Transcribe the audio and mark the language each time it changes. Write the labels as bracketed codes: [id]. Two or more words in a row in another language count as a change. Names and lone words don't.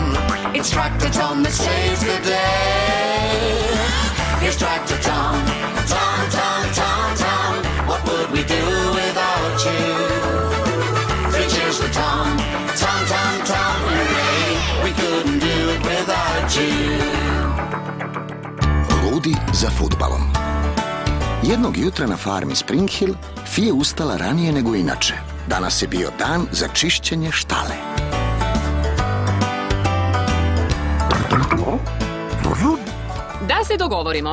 [en] It's Tractor Tom that saves the day. here's Tractor Tom. Tom, Tom, Tom, Tom, what would we do without you? 3 cheers for Tom. Tom, Tom, Tom, hooray, we couldn't do it without you. [sr] Ludi za fudbalom. Jednog jutra na farmi Spring Hill Fi je ustala ranije nego inače. Danas je bio dan za čišćenje štale. Da se dogovorimo.